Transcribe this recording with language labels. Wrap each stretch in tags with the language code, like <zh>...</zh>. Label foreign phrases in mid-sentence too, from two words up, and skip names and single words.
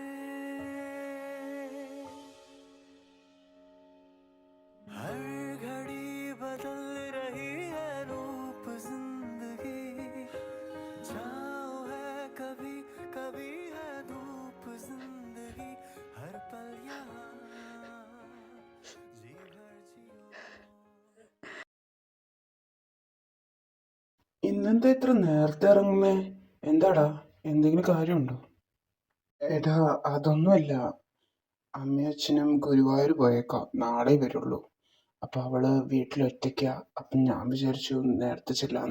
<hi>हर घड़ी बदल रही है रूप जिंदगी छाँव है कभी कभी है धूप जिंदगी हर पल यहाँ जी भर जियो</hi> <ml>ഇന്നെന്താ ഇത്ര നേരത്തെ ഇറങ്ങുന്നേ? എന്താടാ, എന്തെങ്കിലും കാര്യമുണ്ടോ? എടാ, അതൊന്നുമല്ല. അമ്മയും അച്ഛനും ഗുരുവായൂർ പോയേക്കാം, നാളെ വരുള്ളൂ. അപ്പൊ അവള് വീട്ടിലൊറ്റയ്ക്കാ. അപ്പൊ ഞാൻ വിചാരിച്ചു നേരത്തെ ചെല്ലാന്ന്.</ml>